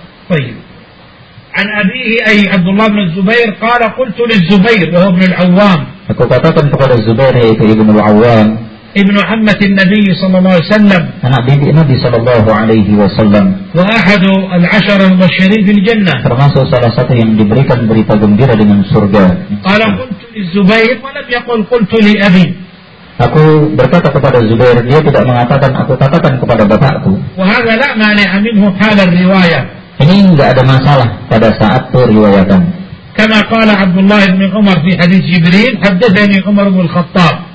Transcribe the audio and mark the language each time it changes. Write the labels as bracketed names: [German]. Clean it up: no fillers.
[Arabic] طيب عن أبيه أي عبد الله بن الزبير قال قلت للزبير وهو ابن العوام. [Indonesian] aku katakan kepada Zubair yaitu ibn al-Awwam. [Arabic] ابن عمة النبي صلى الله عليه وسلم. [Indonesian] anak bibi Nabi صلى الله عليه وسلم. [Arabic] وأحد العشر المبشرين بالجنة. [Indonesian] termasuk salah satu yang diberikan berita gembira dengan surga. [Arabic] قال قلت للزبير ولم يقل قلت لأبي. [Indonesian] aku berkata kepada Zubair, dia tidak mengatakan aku katakan kepada bapakku. [Arabic] وهذا لا مانع منه حال الرواية. [Indonesian] ini tidak ada masalah pada saat periwayatan. [Arabic] كما قال عبد الله بن عمر في حديث جبريل حدثني عمر بن الخطاب.